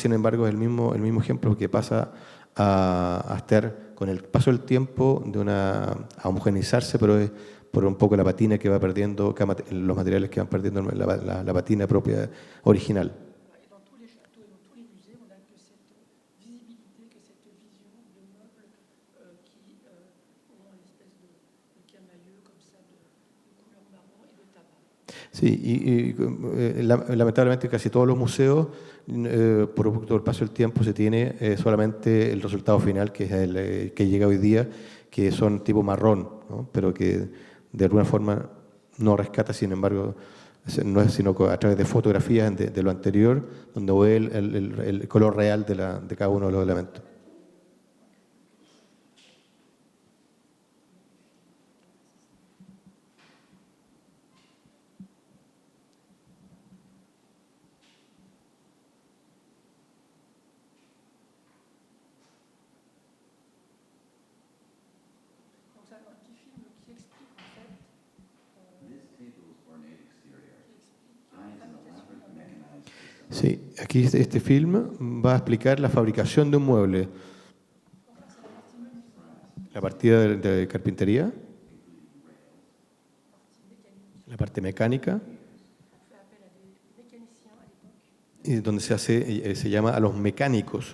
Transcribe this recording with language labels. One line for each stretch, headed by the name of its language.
Spanish: Sin embargo, es el mismo ejemplo que pasa a estar con el paso del tiempo a homogeneizarse, pero es por un poco la patina que va perdiendo, los materiales que van perdiendo la patina propia original.
French: Et dans tous les châteaux et dans tous les musées, on n'a que cette visibilité, que cette vision de meubles qui ont une espèce de camailleux comme ça de couleur marron et de tabac.
Spanish: Sí, lamentablemente casi todos los museos, por el paso del tiempo, se tiene solamente el resultado final, que es el que llega hoy día, que son tipo marrón, ¿no? Pero que de alguna forma no rescata, sin embargo, no es sino a través de fotografías de lo anterior, donde ve el color real de cada uno de los elementos.
French: Donc ça, un petit film qui explique en fait,
Spanish: Sí, aquí este film va a explicar la fabricación de un mueble. La partida de carpintería, la parte mecánica, y donde se llama a los mecánicos.